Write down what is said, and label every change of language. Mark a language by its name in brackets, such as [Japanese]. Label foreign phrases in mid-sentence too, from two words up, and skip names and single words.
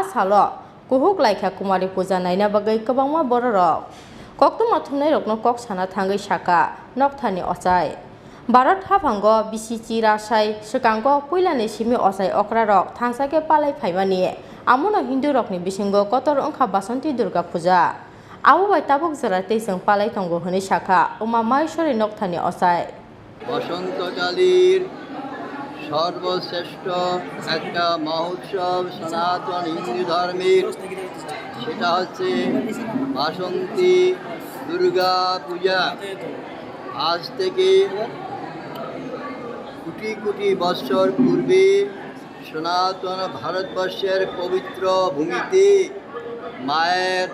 [Kok Borok] salo kuhuk laikha Kumari puja naina bagwi kwbangma borok koktuma thumnai rokno kok sana thangui saka Nokwthani ochai Bharat haphango BCC rasai swikango puilani simi ochai okra rok thangsake palai phaimani amono Hindu rokni bisingo kotor ongkha basanti Durga puja Abu bai tabuk jara teisang palai tongo honi saka Oma Maheswari Nokwthani ochai [Bangla] বসন্তকালীর সর্বশ্রেষ্ঠ একটা মহোৎসব সনাতন হিন্দু ধর্মের সেটা হচ্ছে বাসন্তী দুর্গা পূজা আজ থেকে কোটি কোটি বছর পূর্বে সনাতন ভারতবর্ষের পবিত্র ভূমিতে মায়ের